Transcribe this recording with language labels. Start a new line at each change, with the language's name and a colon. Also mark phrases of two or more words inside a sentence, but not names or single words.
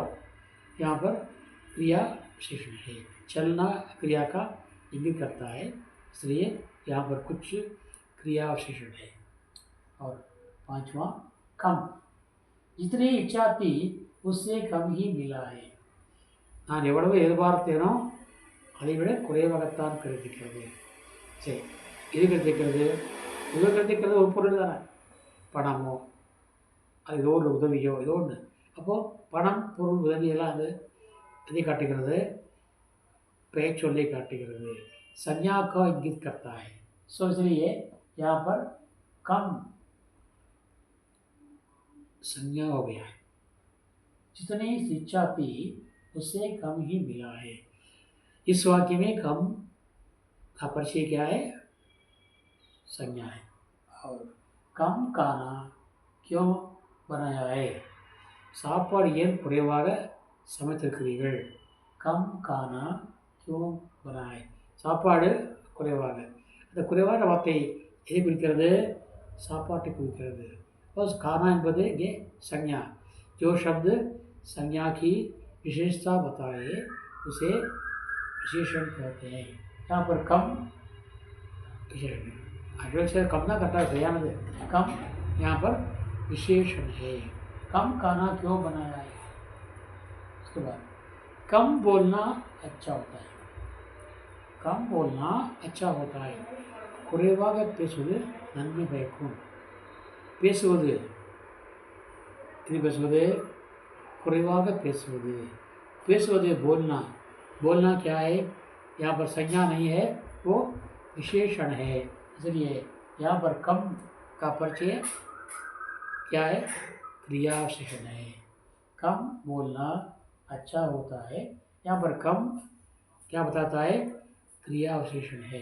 Hindi: यहाँ पर क्रिया विशेषण है। चलना क्रिया का इंगित करता है, इसलिए यहाँ पर कुछ क्रिया विशेषण है। और पांचवा कम। जितनी इच्छा थी उससे कम ही मिला है।
Tamil: நான் எவ்வளவு எதிர்பார்த்தேனோ அதை விட குறைவாகத்தான் கிடைத்திருக்கிறது. சரி, இது கிடைத்திருக்கிறது, இது கிடைத்திருக்கிறது ஒரு பொருள் தானே, பணமோ அது ஏதோ ஒரு உதவியோ ஏதோ ஒன்று. அப்போது பணம், பொருள், உதவியெல்லாம் அது எதை காட்டுகிறது? பெயர் சொல்லி காட்டுகிறது।
Hindi: संज्ञा को इंगित करता है। सो इसलिए यहाँ पर कम संज्ञा हो गया है। जितनी इच्छा थी उससे कम ही मिला है। इस वाक्य में कम का परिचय क्या है? संज्ञा है। और कम खाना क्यों बनाया है?
Tamil: சாப்பாடு ஏன் குறைவாக சமைத்திருக்கிறீர்கள்?
Hindi: कम खाना क्यों बनाए?
Tamil: சாப்பாடு குறைவாக. அந்த குறைவான வார்த்தை எதை குறிக்கிறது? சாப்பாட்டை குறிக்கிறது.
Hindi: बस खाना
Tamil: என்பது இங்கே
Hindi: संज्ञा, जो शब्द संज्ञा की विशेषता बताए उसे विशेषण कहते हैं. यहाँ पर कम विशेषण, अगर से कम ना करता है ध्यान दे, कम यहाँ पर विशेषण है. कम खाना क्यों बनाया है? उसके बाद कम बोलना अच्छा होता है. कम बोलना अच्छा होता है.
Tamil: குறைவாக பேசுவது நன்மை பயக்கும். பேசுவது இது பேசுவது குறைவாக பேசுவது.
Hindi: பேசுவது बोलना, बोलना क्या है? यहाँ पर संज्ञा नहीं है, वो विशेषण है. इसलिए यहाँ पर कम का परिचय क्या है? क्रिया विशेषण है. कम बोलना अच्छा होता है. यहाँ पर कम क्या बताता है? क्रिया विशेषण है.